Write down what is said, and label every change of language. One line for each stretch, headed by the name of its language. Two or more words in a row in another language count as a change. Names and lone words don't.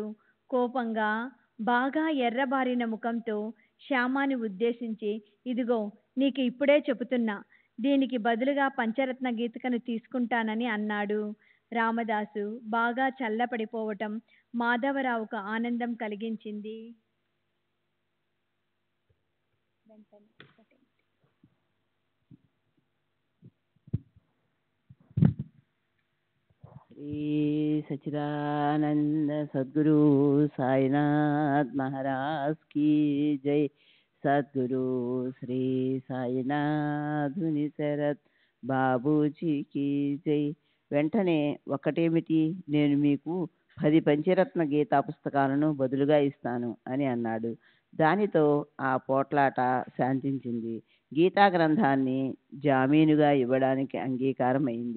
Telugu: కోపంగా బాగా ఎర్రబారిన ముఖంతో శ్యామాని ఉద్దేశించి, ఇదిగో నీకు ఇప్పుడే చెబుతున్నా, దీనికి బదులుగా పంచరత్న గీతికను తీసుకుంటానని అన్నాడు. రామదాసు బాగా చల్లపడిపోవటం మాధవరావుకు ఆనందం కలిగించింది.
Hindi: श्री सच्चिदानंद सद्गुरु साईनाथ महाराज की जय। सद्गुरु श्री साईनाथ शरत् बाबूजी की जय.
Telugu: వెంటనే ఒకటేమిటి, నేను మీకు 10 పంచరత్న గీతా పుస్తకాలను బదులుగా ఇస్తాను అని అన్నాడు. దానితో ఆ పోట్లాట శాంతించింది. గీతా గ్రంథాన్ని జామీనుగా ఇవ్వడానికి అంగీకారం అయింది.